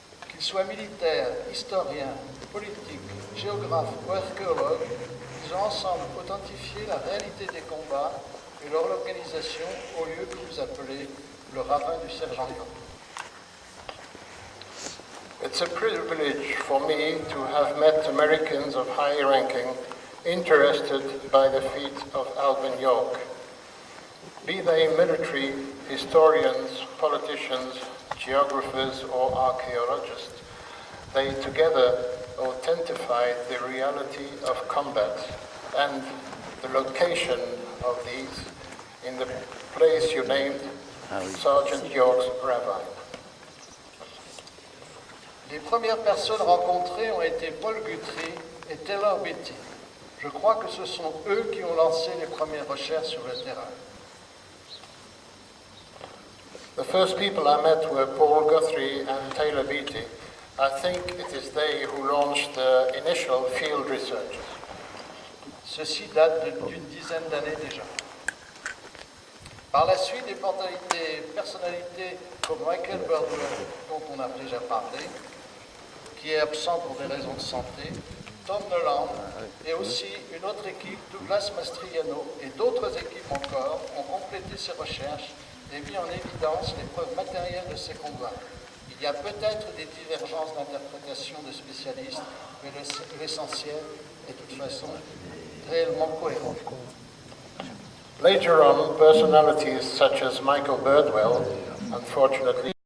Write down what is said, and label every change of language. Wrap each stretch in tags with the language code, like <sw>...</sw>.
<fr>Qu'ils soient militaires, historiens, politiques, géographes ou archéologues, ils ont ensemble authentifié la réalité des combats et leur localisation au lieu que vous appelez le ravin du sergent York.</fr> <en>It's a privilege for me to have met Americans of high ranking interested by the feat of Alvin York. Be they military, historians, politicians, geographers, or archaeologists, they together authentified the reality of combat and the location of these in the place you named Sergeant York's Ravine.</en> <fr>Les premières personnes rencontrées ont été Paul Guthrie et Taylor Beatty. Je crois que ce sont eux qui ont lancé les premières recherches sur le terrain.</fr> <en>The first people I met were Paul Guthrie and Taylor Beatty. I think it is they who launched the initial field research.</en> <fr>Ceci date d'une dizaine d'années déjà. Par la suite, des personnalités comme Michael Birdwell, dont on a déjà parlé, qui est absent pour des raisons de santé, Tom Noland, et aussi une autre équipe, Douglas Mastriano, et d'autres équipes encore, ont complété ces recherches et mis en évidence les preuves matérielles de ces combats. Il y a peut-être des divergences d'interprétation de spécialistes, mais l'essentiel est de toute façon réellement cohérent.</fr> <en>Later on, personalities such as Michael Birdwell, unfortunately,</en>